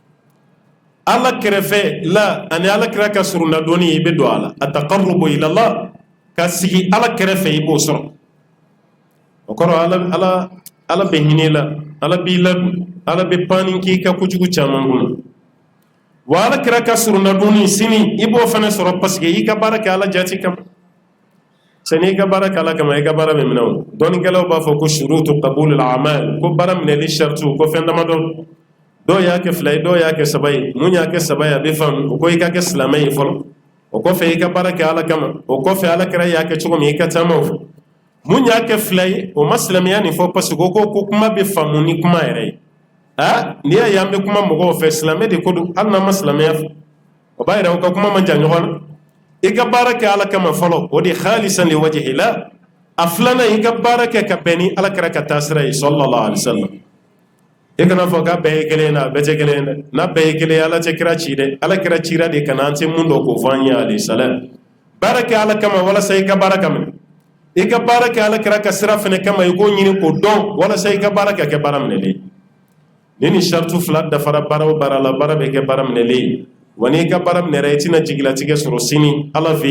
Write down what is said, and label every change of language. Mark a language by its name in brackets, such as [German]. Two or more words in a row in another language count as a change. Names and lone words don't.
[Bambara] ala kɛrɛfɛ la ani ala kira ka surunda dɔɔni i bɛ don a la [Arabic] التقرب إلى الله [Bambara] ka sigi ala kɛrɛfɛ i b'o sɔrɔ o kɔrɔ ala bɛ hinɛ la ala b'i ladon ala bɛ panni k'i ka kojugu caman kɔnɔ wa ala kira ka surunda dɔɔni sini i b'o fana sɔrɔ parce que i ka baara kɛ ala jati kama sani ka baara kala kama i ka baara bɛ minɛ o dɔɔnikɛlaw b'a fɔ ko [Arabic] شروط قبول الأعمال [Bambara] ko baara minɛli shartu ko fɛn damadɔ dɔw y'a kɛ fila ye dɔw y'a kɛ saba ye mun y'a kɛ saba ye a bɛ faamu o ko i ka kɛ silamɛ ye fɔlɔ o kɔfɛ i ka baara kɛ ala kama o kɔfɛ ala kɛra y'a kɛ cogo min i ka taama o fɔ mun y'a kɛ fila ye o ma silamɛya nin fɔ parce que o ko kuma bɛ faamu ni kuma yɛrɛ ye n'i y'a ye an bɛ kuma mɔgɔw fɛ silamɛ de ko don hali n'an ma silamɛya fɛ o b'a yira o ka kuma man jan ɲɔgɔn na i ka baara kɛ ala kama fɔlɔ o de [Arabic] خالصا لوجه الله [Bambara] a filanan i ka baara kɛ ka bɛn ni ala kɛra ka taa sira ye [Arabic] صلى الله عليه [Bambara] wasallam i kana fɔ k'a bɛɛ ye kelen na a bɛɛ tɛ kelen ye dɛ n'a bɛɛ ye kelen ye ala tɛ kira ci dɛ ala kira cira de kana an tɛ mun dɔn k'o fɔ an ye [Arabic] عليه السلام [Bambara] baara kɛ ala kama walasa i ka baara ka minɛ i ka baara kɛ ala kira ka sira fɛnɛ kama i k'o ɲini k'o dɔn walasa i ka baara kɛ baara minɛlen ni nin shartu fila dafara baara o baara la baara bɛ kɛ baara minɛlen wa n'i ka baara minɛra i tɛna jigilatigɛ sɔrɔ sini ala fɛ